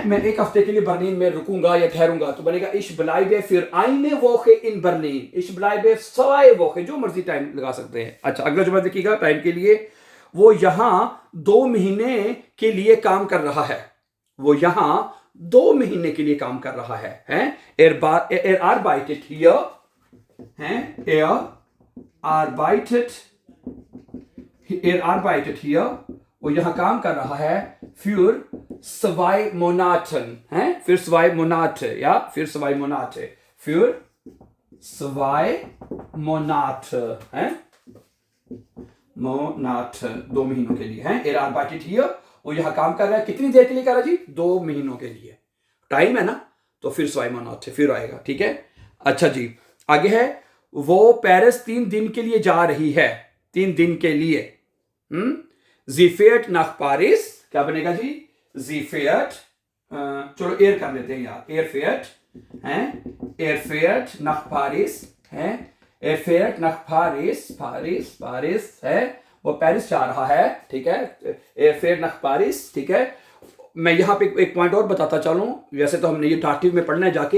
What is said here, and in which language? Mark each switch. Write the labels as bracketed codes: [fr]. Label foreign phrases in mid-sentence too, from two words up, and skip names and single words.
[ur] میں 1 ہفتے کے لیے برلن میں رکوں گا یا ٹھہروں گا، تو بنے گا [de] ich bleibe für eine Woche in Berlin. ich bleibe zwei Wochen, [ur] جو مرضی ٹائم لگا سکتے ہیں۔ اچھا، اگلا جملہ دیکھیے گا ٹائم کے لیے. وہ یہاں 2 مہینے کے لیے کام کر رہا ہے. وہ یہاں 2 مہینے کے لیے کام کر رہا ہے، ہیں? [de] Er arbeitet hier, हैं? Er arbeitet hier, [ur] وہ یہاں کام کر رہا ہے [de] für 2 Monaten, [ur] हैं? [de] Für 2 Monate, ja? Für 2 Monate. Für 2 Monate, [ur] हैं? Monate, 2 مہینوں کے لیے، ہیں? [de] Er arbeitet hier, [ur] وہ یہاں کام کر رہا ہے. کتنی دیر کے لیے کر رہا ہے جی? 2 مہینوں کے لیے۔ ٹائم ہے نا، تو پھر 2 Monate پھر آئے گا. ٹھیک ہے، اچھا جی، آگے ہے. وہ پیرس 3 دن کے لیے جا رہی ہے. 3 دن کے لیے. [de] Sie fährt nach Paris, [ur] کیا بنے گا جی? [de] Sie fährt, [ur] چلو ایئر کر لیتے ہیں یار, [de] er fährt [ur] है। [de] er fährt nach Paris है। er fährt nach Paris, [ur] پارس ہے، وہ پیرس جا رہا ہے. ٹھیک ہے, [de] er fährt nach Paris. [ur] ٹھیک ہے، میں یہاں پہ ایک پوائنٹ اور بتاتا چلوں۔ ویسے تو ہم نے یہ ڈارٹیو میں پڑھنا ہے جا کے.